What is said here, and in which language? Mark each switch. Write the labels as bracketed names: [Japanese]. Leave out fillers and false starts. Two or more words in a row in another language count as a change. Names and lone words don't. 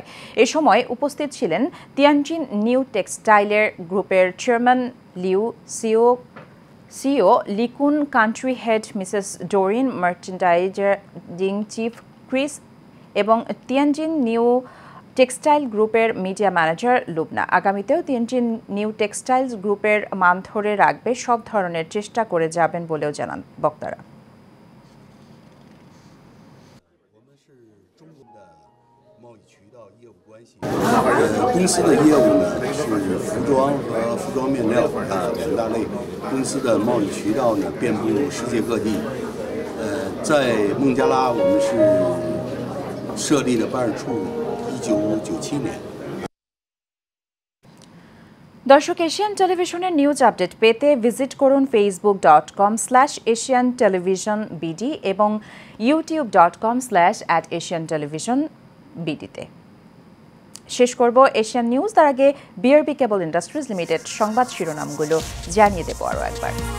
[Bangla] এ সময় উপস্থিত ছিলেন তিয়ানজিন নিউ টেক্সটাইলের গ্রুপের চেয়ারম্যান লিউ সিও লিকুন, [English] country head [Bangla] মিসেস ডোরিন, [English] merchandising chief [Bangla] ক্রিস এবং তিয়ানজিন নিউ টেক্সটাইল গ্রুপের [English] media manager [Bangla] লুবনা। আগামীতেও তিয়ানজিন নিউ টেক্সটাইলস গ্রুপের মান ধরে রাখবে সব ধরনের চেষ্টা করে যাবেন বলেও জানান বক্তারা। [Chinese] 公司的业务呢是服装和服装面料两大类，公司的贸易渠道呢遍布世界各地。在孟加拉我们是设立了办事处，1997年。 [Bangla] দর্শক, এশিয়ান টেলিভিশনের [English] news update [Bangla] পেতে ভিজিট করুন facebook.com/asiantelevisionbd এবং youtube.com/@asiantelevisionbd-তে। শেষ করব এশিয়ান নিউজ, তার আগে বিআরবি কেবল ইন্ডাস্ট্রিজ লিমিটেড সংবাদ শিরোনামগুলো জানিয়ে দেব আরও একবার।